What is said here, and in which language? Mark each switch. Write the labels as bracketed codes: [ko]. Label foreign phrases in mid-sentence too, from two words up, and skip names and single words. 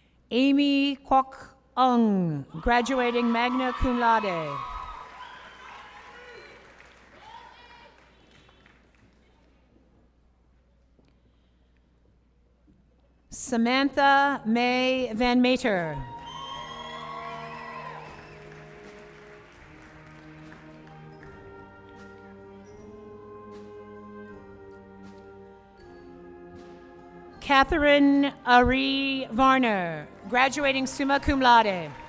[en] Amy Kwok Ung, graduating [la] magna cum laude. [en] Samantha May Van Meter. Catherine Ari Varner, graduating [la] summa cum laude.